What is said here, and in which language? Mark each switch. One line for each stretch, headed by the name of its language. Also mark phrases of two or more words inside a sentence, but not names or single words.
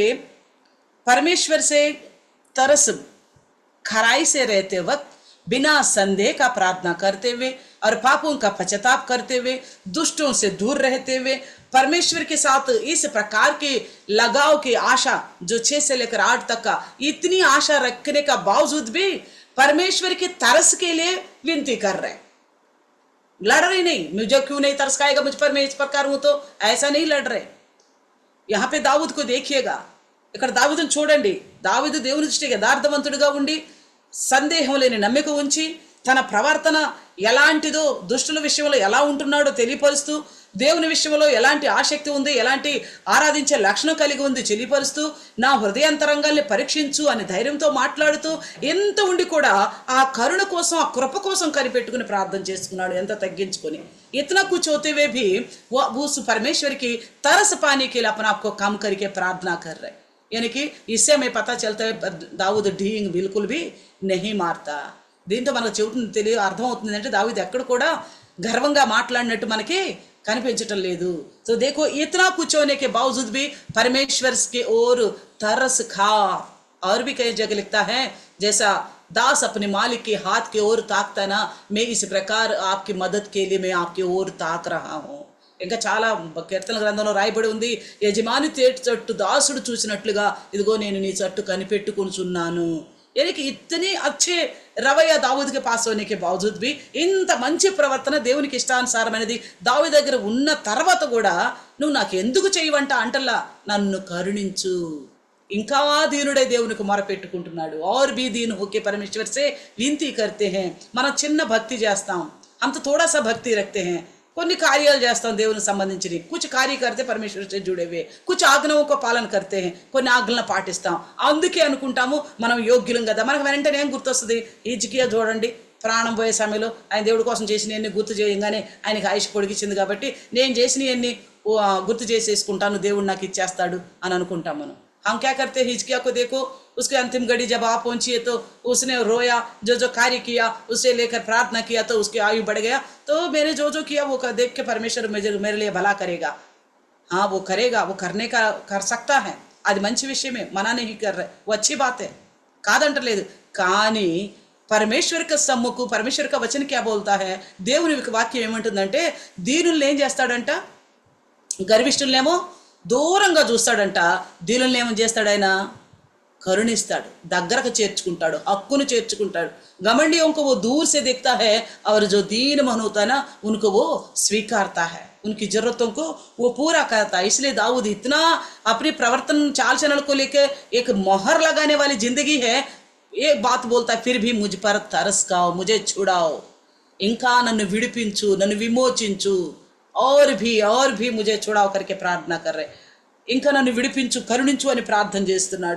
Hindi: परमेश्वर से तरस, खराई से रहते वक्त बिना संदेह का प्रार्थना करते हुए और पापों का पश्चाताप करते हुए, दुष्टों से दूर रहते हुए, परमेश्वर के साथ इस प्रकार के लगाव की आशा जो 6 से लेकर 8 तक का इतनी आशा रखने का बावजूद भी परमेश्वर की तरस के लिए विनती कर रहे, लड़ रहे नहीं. मुझे क्यों नहीं तरस खाएगा मुझ पर, मैं इस प्रकार हूं, तो ऐसा नहीं लड़ रहे. यहाँ पे दाऊद को देखिएगा,
Telugu: ఇక్కడ దావీదును చూడండి. దావీదు దేవుని దృష్టికి యథార్థవంతుడిగా ఉండి సందేహం లేని నమ్మిక ఉంచి తన ప్రవర్తన ఎలాంటిదో, దుష్టుల విషయంలో ఎలా ఉంటున్నాడో తెలియపరుస్తూ, దేవుని విషయంలో ఎలాంటి ఆసక్తి ఉంది, ఎలాంటి ఆరాధించే లక్షణం కలిగి ఉంది తెలియపరుస్తూ, నా హృదయాంతరంగాల్ని పరీక్షించు అని ధైర్యంతో మాట్లాడుతూ, ఎంత ఉండి కూడా ఆ కరుణ కోసం, ఆ కృప కోసం కనిపెట్టుకుని ప్రార్థన చేసుకున్నాడు, ఎంత తగ్గించుకొని.
Hindi: इतना कुछ होते हुए भी वो उस परमेश्वर की तरस पाने के लिए अपने आप को कम करके प्रार्थना कर रहे. यानी कि इससे हमें पता चलता है दाऊद ढींग बिल्कुल भी नहीं मारता.
Telugu: దీంతో మనకు చెబుతుంది తెలియ అర్థమవుతుంది అంటే దావీదు ఎక్కడ కూడా గర్వంగా మాట్లాడినట్టు మనకి కనిపించటం లేదు.
Hindi: तो देखो इतना कुछ होने के बावजूद भी परमेश्वर के ओर तरस खा. और भी कई जगह लिखता है जैसा दास अपने मालिक के हाथ के ओर ताकता ना, मैं इस प्रकार आपकी मदद के लिए मैं आपकी ओर ताक रहा हूँ.
Telugu: ఇంకా చాలా కీర్తన గ్రంథంలో రాయబడి ఉంది, యజమాని తేటి చట్టు దాసుడు చూసినట్లుగా ఇదిగో నేను నీ చట్టు కనిపెట్టుకొనుచున్నాను.
Hindi: यानी कि इतनी अच्छे रवैया दाऊद के पास होने के बावजूद भी
Telugu: ఇంత మంచి ప్రవర్తన దేవునికి ఇష్టానుసారమైనది దావీదు దగ్గర ఉన్న తర్వాత కూడా నువ్వు నాకు ఎందుకు చేయవంట అంటల్లా, నన్ను కరుణించు. ఇంకా దీనుడే దేవునికి మొరపెట్టుకుంటున్నాడు.
Hindi: और भी दीन होके परमेश्वर से विनती करते हैं.
Telugu: మనం చిన్న భక్తి చేస్తాం,
Hindi: हम तो थोड़ा सा भक्ति रखते हैं,
Telugu: కొన్ని కార్యాలు చేస్తాం దేవునికి సంబంధించి,
Hindi: कुछ कार्य करते परमेश्वर से जुड़े हुए, कुछ ఆజ్ఞలను को పాలన करते हैं,
Telugu: కొన్ని ఆజ్ఞలను పాటిస్తాం. అందుకే అనుకుంటాము మనం యోగ్యులం కదా. మనకు వెంటనే ఏం గుర్తొస్తుంది, హిజ్కియా చూడండి, ప్రాణం పోయే సమయంలో ఆయన దేవుడి కోసం చేసినవన్నీ గుర్తు చేయగానే ఆయనకి ఆయుష్ పొడిగించింది కాబట్టి నేను చేసినవన్నీ గుర్తు చేసేసుకుంటాను, దేవుడు నాకు ఇచ్చేస్తాడు అని అనుకుంటాం మనం.
Hindi: हम क्या करते हैं, हिजकिया को देखो, उसके अंतिम घड़ी जब आप पहुंची तो उसने रोया, जो जो कार्य किया उसे लेकर प्रार्थना किया तो उसकी आयु बढ़ गया. तो मैंने जो जो किया वो देख के परमेश्वर मेरे लिए भला करेगा. हाँ वो करेगा, वो करने का कर सकता है,
Telugu: అది మంచి విషయమే,
Hindi: మనా नहीं कर रहे, वो अच्छी बात है,
Telugu: కాదంటలేదు.
Hindi: కానీ परमेश्वर का सम्मुख परमेश्वर का वचन क्या बोलता है,
Telugu: దేవుని వాక్యం ఏమంటుందంటే దీనుల్ని ఏం చేస్తాడంట, గర్విష్ఠులనేమో దూరంగా చూస్తాడంట, దీనుల్ని ఏమని చేస్తాడు ఆయన, కరుణిస్తాడు, దగ్గరకు చేర్చుకుంటాడు, హక్కును చేర్చుకుంటాడు.
Hindi: घमंडियों को वो दूर से देखता है और जो दीन मन होता है ना उनको वो स्वीकारता है, उनकी जरूरतों को वो पूरा करता है. इसलिए दाऊद इतना अपनी प्रवर्तन चाल चलन को लेकर एक मोहर लगाने वाली जिंदगी है. एक बात बोलता है, फिर भी मुझ पर तरस खाओ, मुझे छुड़ाओ,
Telugu: ఇంకా నన్ను విడిపించు, నన్ను విమోచించు,
Hindi: और भी मुझे छुड़ाओ करके प्रार्थना कर रहे,
Telugu: ఇంకా నన్ను విడిపించు కరుణించు అని ప్రార్థన చేస్తున్నాడు.